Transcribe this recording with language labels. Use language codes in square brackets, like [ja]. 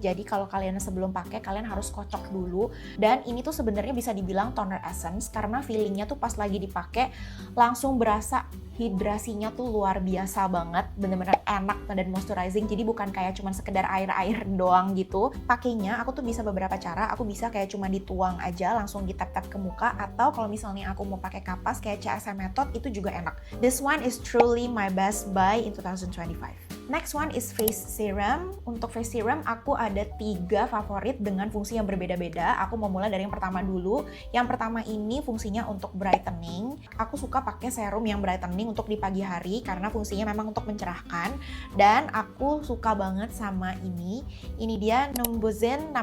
[id] Jadi kalau kalian sebelum pakai kalian harus kocok dulu. Dan ini tuh sebenarnya bisa dibilang toner essence karena feelingnya tuh pas lagi dipakai langsung berasa hidrasinya tuh luar biasa banget, bener-bener enak dan moisturizing. Jadi bukan kayak cuman sekedar air-air doang gitu. Pakainya aku tuh bisa beberapa cara. Aku bisa kayak cuma dituang aja langsung ditap-tap ke muka, atau kalau misalnya aku mau pakai kapas kayak CSM method itu juga enak. [en] This one is truly my best buy in 2025. Next one is face serum. [id] Untuk face serum aku ada 3 favorit dengan fungsi yang berbeda-beda. Aku mau mulai dari yang pertama dulu. Yang pertama ini fungsinya untuk brightening. Aku suka pakai serum yang brightening untuk di pagi hari karena fungsinya memang untuk mencerahkan. Dan aku suka banget sama ini. Ini dia Numbuzin No.